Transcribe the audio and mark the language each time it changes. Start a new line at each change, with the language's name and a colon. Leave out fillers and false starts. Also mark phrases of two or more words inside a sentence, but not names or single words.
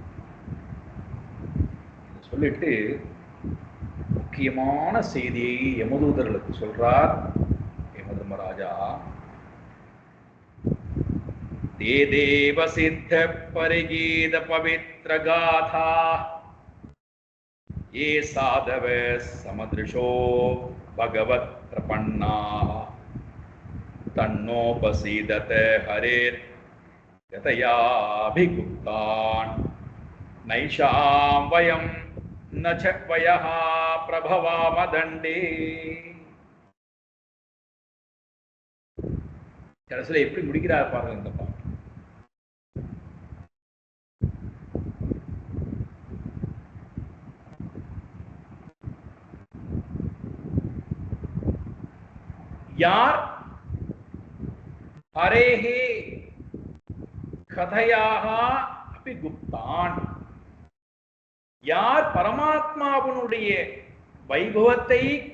Tamil: சொல்லிட்டு முக்கியமான செய்தியை யமதூதர்களுக்கு சொல்றார் யமதர்மராஜா.
Sanskrit: ते देव सिद्ध परिगीत पवित्र गाथा ये साधव समदृशो भगवत् प्रपन्ना तन्नोपसीदत हरेर् गतयाभिगुप्तान् नैषां वयं न च वयः प्रभवाम दण्डे.
Tamil: கடைசியில் எப்படி முடிக்கிறார் பாருங்க இந்த பாட்டு. யார்
Sanskrit: हरेः गतया अभिगुप्तान्,
Tamil: யார் பரமாத்மாவினுடைய வைபவத்தை,